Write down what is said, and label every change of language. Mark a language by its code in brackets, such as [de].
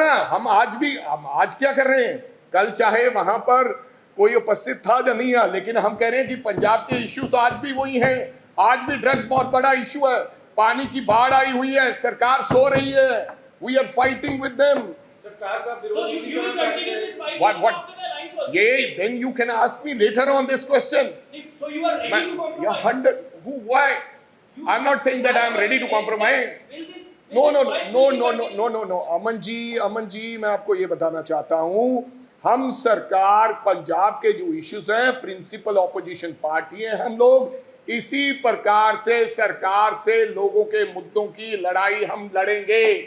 [hi] हम आज क्या कर रहे हैं? कल चाहे वहां पर कोई उपस्थित था या नहीं है, लेकिन हम कह रहे हैं कि पंजाब के इश्यूज आज भी वही हैं। आज भी ड्रग्स बहुत बड़ा इशू है, पानी की बाढ़ आई हुई है, सरकार सो रही है, [en] We are fighting with them. [hi] सरकार का विरोध [en] what then you can ask me later on this question. So you are ready to compromise? Why? I'm not saying that I'm ready to compromise. No. [hi] Aman ji मैं आपको ये बताना चाहता हूं, हम सरकार पंजाब के जो इश्यूज हैं, प्रिंसिपल ऑपोजिशन पार्टी है हम लोग, इसी प्रकार से सरकार से लोगों के मुद्दों की लड़ाई हम लड़ेंगे।